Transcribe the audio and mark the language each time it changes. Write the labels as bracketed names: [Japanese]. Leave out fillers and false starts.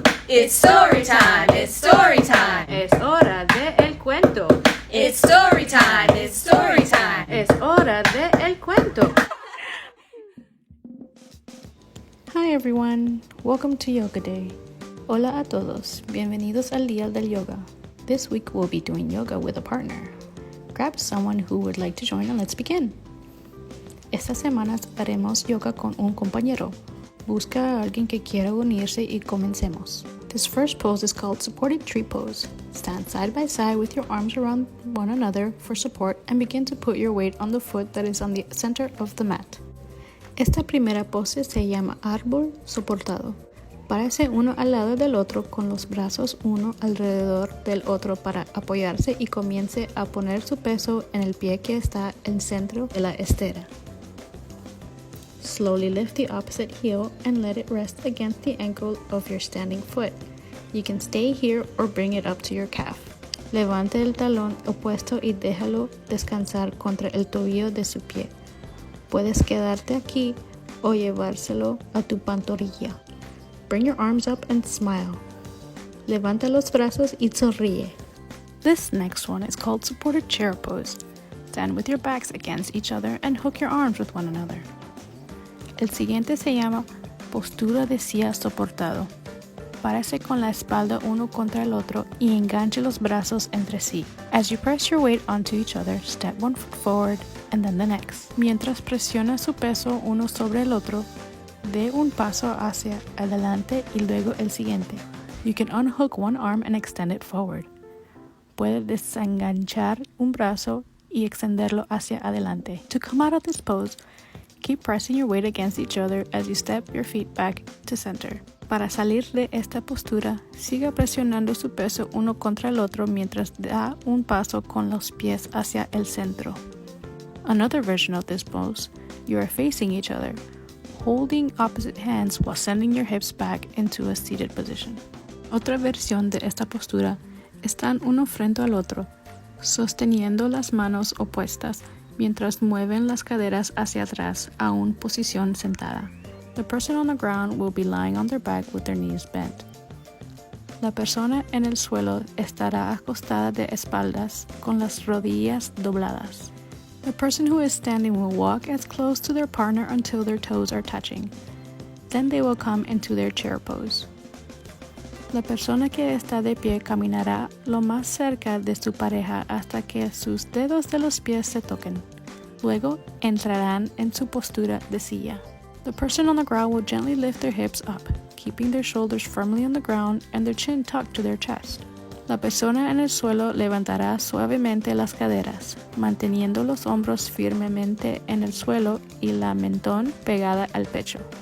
[English] It's story time, it's story time. [Spanish] Es hora de el cuento. [English] It's story time, it's story time. [Spanish] Es hora de el cuento. [English] Hi everyone, welcome to Yoga Day. [Spanish] Hola a todos, bienvenidos al Día del Yoga. [English] This week we'll be doing yoga with a partner. Grab someone who would like to join and let's begin. [Spanish] Esta semana haremos yoga con un compañero. Busca a alguien que quiera unirse y comencemos. [English] This first pose is called supported tree pose. Stand side by side with your arms around one another for support and begin to put your weight on the foot that is on the center of the mat. [Spanish] Esta primera pose se llama árbol soportado. Párese uno al lado del otro con los brazos uno alrededor del otro para apoyarse y comience a poner su peso en el pie que está en el centro de la estera. [English] Slowly lift the opposite heel and let it rest against the ankle of your standing foot. You can stay here or bring it up to your calf. [Spanish] Levante el talón opuesto y déjalo descansar contra el tobillo de su pie. Puedes quedarte aquí o llevárselo a tu pantorrilla. [English] Bring your arms up and smile. [Spanish] Levanta los brazos y sonríe. [English] This next one is called supported chair pose. Stand with your backs against each other and hook your arms with one another. [Spanish] El siguiente se llama postura de silla soportado. Párese con la espalda uno contra el otro y enganche los brazos entre sí. [English] As you press your weight onto each other, step one foot forward and then the next. [Spanish] Mientras presiona su peso uno sobre el otro, dé un paso hacia adelante y luego el siguiente. [English] You can unhook one arm and extend it forward. [Spanish] Puede desenganchar un brazo y extenderlo hacia adelante. [English] To come out of this pose, keep pressing your weight against each other as you step your feet back to center. [Spanish] Para salir de esta postura, siga presionando su peso uno contra el otro mientras da un paso con los pies hacia el centro. [English] Another version of this pose, you are facing each other, holding opposite hands while sending your hips back into a seated position. [Spanish] Otra versión de esta postura, están uno frente al otro, sosteniendo las manos opuestas mientras mueven las caderas hacia atrás a una posición sentada. [English] The person on the ground will be lying on their back with their knees bent. [Spanish] La persona en el suelo estará acostada de espaldas con las rodillas dobladas. [English] The person who is standing will walk as close to their partner until their toes are touching. Then they will come into their chair pose. [Spanish] La persona que está de pie caminará lo más cerca de su pareja hasta que sus dedos de los pies se toquen. Luego entrarán en su postura de silla. [English] The person on the ground will gently lift their hips up, keeping their shoulders firmly on the ground and their chin tucked to their chest. [Spanish] La persona en el suelo levantará suavemente las caderas, manteniendo los hombros firmemente en el suelo y la mentón pegada al pecho.